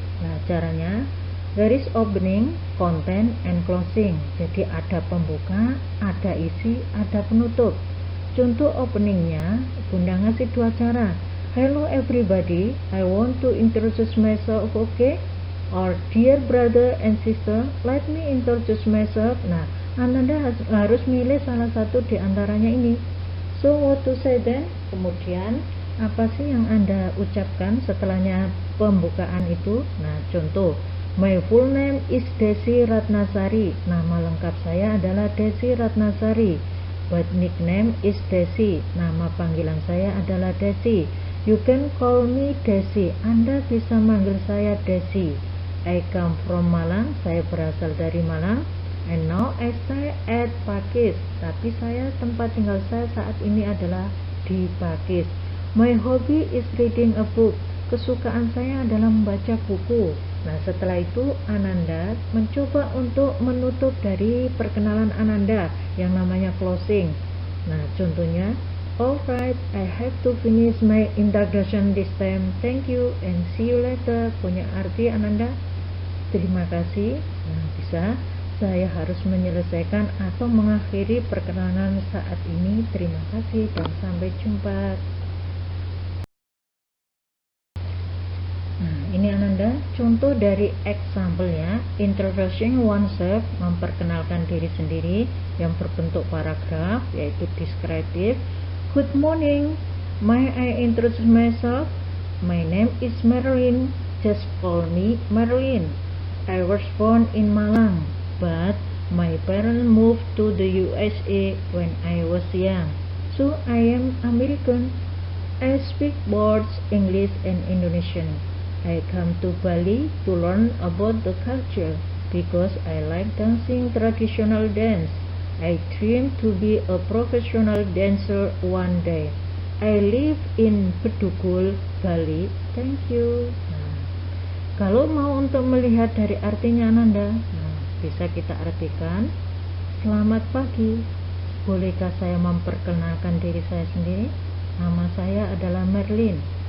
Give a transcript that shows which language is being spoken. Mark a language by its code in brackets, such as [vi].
[id] Nah, caranya, [en] there is opening, content, and closing. [id] Jadi ada pembuka, ada isi, ada penutup. Contoh openingnya, Bunda ngasih dua cara. [en] Hello everybody, I want to introduce myself, okay? Or dear brother and sister, let me introduce myself. [id] Nah, Ananda harus milih salah satu di antaranya ini. [en] So what to say then? [id] Kemudian apa sih yang Anda ucapkan setelahnya pembukaan itu? Nah, contoh, [en] my full name is Desi Ratnasari. [id] Nama lengkap saya adalah Desi Ratnasari. [en] But nickname is Desi. [id] Nama panggilan saya adalah Desi. [en] You can call me Desi. [id] Anda bisa manggil saya Desi. [en] I come from Malang. [id] Saya berasal dari Malang. [en] And now I stay at Pakis. [id] Tapi tempat tinggal saya saat ini adalah di Pakis. [en] My hobby is reading a book. [id] Kesukaan saya adalah membaca buku. Nah, setelah itu Ananda mencoba untuk menutup dari perkenalan Ananda yang namanya closing. Nah, contohnya, [en] alright, I have to finish my introduction this time. Thank you and see you later. [id] Punya arti Ananda, terima kasih. Nah, bisa, saya harus menyelesaikan atau mengakhiri perkenalan saat ini. Terima kasih dan sampai jumpa. Nah, ini Ananda contoh dari example-nya. [en] Introducing oneself, [id] memperkenalkan diri sendiri, yang berbentuk paragraf, yaitu descriptive. [en] Good morning, may I introduce myself? My name is Marilyn, just call me Marilyn. I was born in Malang, but my parents moved to the USA when I was young, so I am American. I speak both English and Indonesian. I come to Bali to learn about the culture because I like dancing traditional dance. I dream to be a professional dancer one day. I live in Bedugul, Bali. Thank you. [id] Nah, kalau mau untuk melihat dari artinya Ananda, bisa kita artikan, selamat pagi. Bolehkah saya memperkenalkan diri saya sendiri? Nama saya adalah Merlin.